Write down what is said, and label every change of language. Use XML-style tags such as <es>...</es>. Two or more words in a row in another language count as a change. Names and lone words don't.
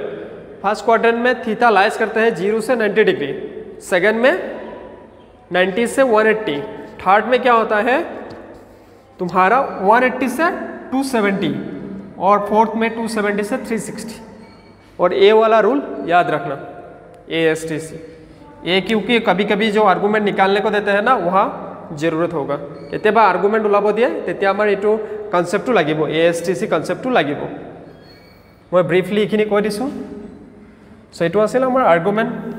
<en>first quadrant</en> <hi>में थीटा लाइज करते हैं 0 से 90 डिग्री, सेकेंड में 90 से 180, थर्ड में क्या होता है तुम्हारा 180 से 270, और फोर्थ में 270 से 360। और ए वाला रूल याद रखना, ASTC। ये क्योंकि कभी कभी जो आर्गुमेंट निकालने को देते हैं ना, वहाँ जरूरत होगा।</hi> <as>केতিয়াबा आर्गुमेंट ওলাব দিয়ে তেতিয়া আমাৰ এইটো কনসেপ্টটো লাগিব, ASTC কনসেপ্টটো লাগিব। মই ব্রিফলি এইখিনি কৈ দিছোঁ। সো এইটো আছিল আমাৰ আৰ্গুমেন্ট।</as>